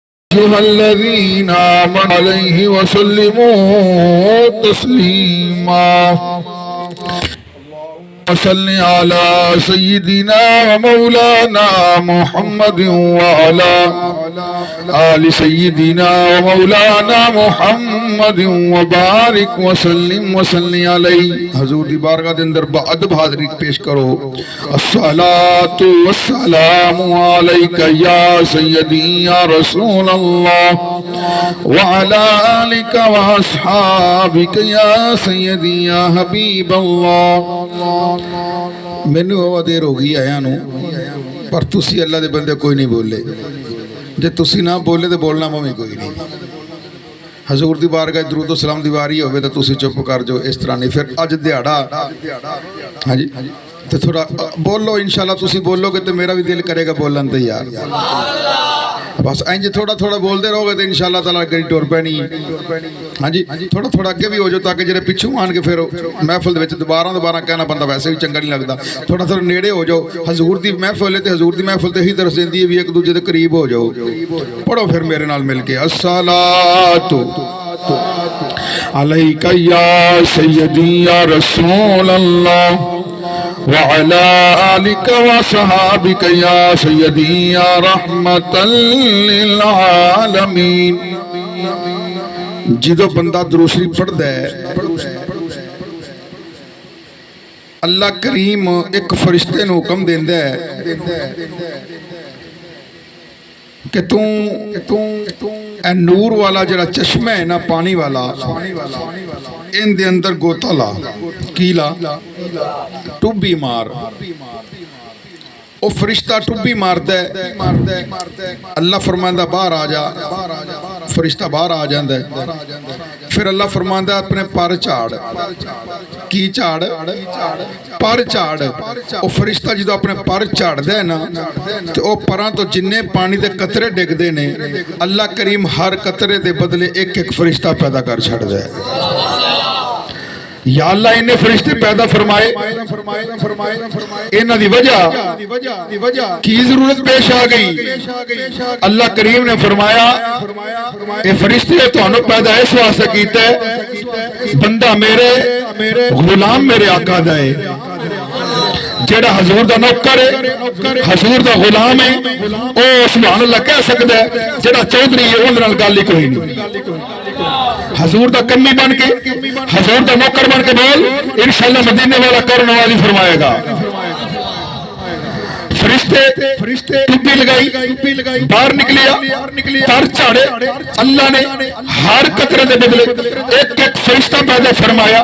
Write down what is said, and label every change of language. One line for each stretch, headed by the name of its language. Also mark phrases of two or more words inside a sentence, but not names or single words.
Arabic: أيها الذين آمنوا عليه وسلموا تسليما وصل على سيدنا ومولانا محمد وعلى آل سيدنا ومولانا محمد وبارك وسلم عليه.
Punjabi: حضور دی بارگاہ دے اندر ادب حاضری پیش کرو.
Arabic: الصلاۃ والسلام علیک یا سیدی یا رسول اللہ وعلى آلک واصحابک یا سیدی یا حبیب اللہ.
Punjabi: مینوں ہوا دیر ہو گئی آیا نو پر تسی اللہ دے بندے کوئی نہیں بولے. جے تسی نہ بولے تو بولنا میں کوئی نہیں. حضور دی بارگاہ درود و سلام دی واری ہوئے تو تسی چپ کر جو اس طرح نہیں. پھر اج دیہڑا ہاں جی تو تھوڑا بولو انشاءاللہ. تسی بولو گے تو میرا بھی دل کرے گا بولن تے یار. بس اینج تھوڑا تھوڑا بولتے رہو گے تو
Arabic: انشاءاللہ تعالیٰ
Punjabi: گھڑی ٹور پینی. ہاں جی تھوڑا تھوڑا اگے بھی ہو جاؤ تاکہ جڑے پچھوں آن کے پھر محفل دے دوبارہ کہنا بندہ ویسے بھی چنگا نہیں لگتا. تھوڑا تھوڑا نیڑے ہو جاؤ. حضور دی محفل ہے تو حضور دی محفل تے ہی درس دیندی ہے بھی ایک دوجے دے قریب ہو جاؤ. پڑھو پھر میرے نال مل کے.
Arabic: الصلاۃ علیک یا سیدی یا رسول اللہ وعلى آلك وصحابك يا سيدي يا رحمة للعالمين.
Punjabi: جدو بندہ درود شریف پڑھدا ہے اللہ کریم ایک فرشتے نو حکم دیندا ہے کہ تو اے نور والا جڑا چشمہ ہے نا پانی والا ان دے اندر گوتا لا. کی لا؟ ٹوبی مار. او فرشتہ ٹوبی ماردا ہے. اللہ فرماندا باہر آ جا. فرشتہ باہر آ جاندا ہے. پھر اللہ فرماندا اپنے پر جھاڑ. کی جھاڑ؟ پر جھاڑ. او فرشتہ جدو اپنے پر جھاڑدا ہے نا تے او پراں تو جننے پانی دے قطرے ڈگدے نے اللہ کریم ہر قطرے دے بدلے ایک ایک فرشتہ پیدا کر چھڑدا ہے. یا اللہ انہیں فرشتے پیدا فرمائے. انہاں دی وجہ کی ضرورت پیش آ گئی. اللہ کریم نے فرمایا اے فرشتے تانوں پیدا اس واسطے کیتا ہے بندہ میرے غلام میرے آقا دا ہے. جیڑا حضور دا نوکر ہے حضور دا غلام ہے او
Arabic: سبحان اللہ
Punjabi: کہہ سکدا ہے. جیڑا چودھری ہے اون نال گل ہی کوئی نہیں. حضور دا کمی بن کے حضور دا نوکر بن کے بول انشاءاللہ مدینے والا کرنے والی فرمائے گا. فرشتے ٹوپی لگائی باہر نکلیا پر چاڑے. اللہ نے ہر قطرے دے بدلے ایک ایک فرشتہ پیدا فرمایا.